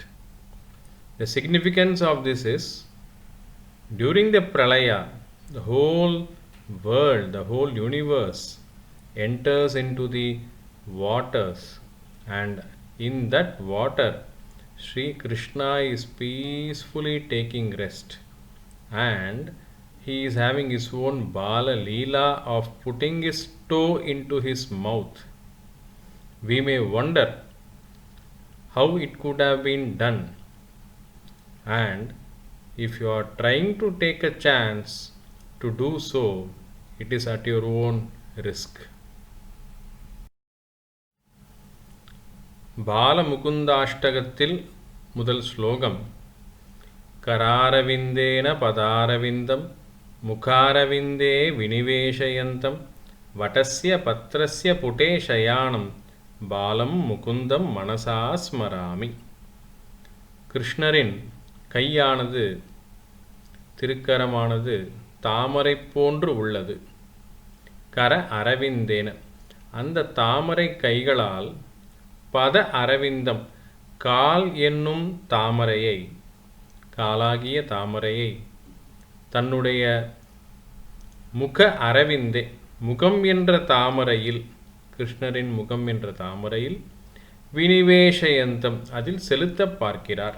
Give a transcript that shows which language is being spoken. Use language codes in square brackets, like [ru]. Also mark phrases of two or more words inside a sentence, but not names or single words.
[en] The significance of this is, during the Pralaya, the whole world, the whole universe enters into the waters, and in that water Sri Krishna is peacefully taking rest, and he is having his own Bala Leela of putting his toe into his mouth. We may wonder how it could have been done, and if you are trying to take a chance to do so, it is at your own risk. [ta] பால முகுந்தாஷ்டகத்தில் முதல் ஸ்லோகம். [sa] करारविन्देन पदारविन्दं मुखारविन्दे विनिवेशयन्तं वटस्य पत्रस्य पुटे शयानं बालं मुकुन्दं मनसा स्मरामि. [ta] கிருஷ்ணரின் கையானது, திருக்கரமானது தாமரை போன்று உள்ளது. [sa] कर अरविन्देन, [ta] அந்த தாமரை கைகளால் [sa] पद अरविन्दम्, [ta] கால் என்னும் தாமரையை, காலாகிய தாமரையை தன்னுடைய [sa] मुख अरविन्दे, [ta] முகம் என்ற தாமரையில், கிருஷ்ணரின் முகம் என்ற தாமரையில் வினிவேஷயந்தம், அதில் செலுத்த பார்க்கிறார்.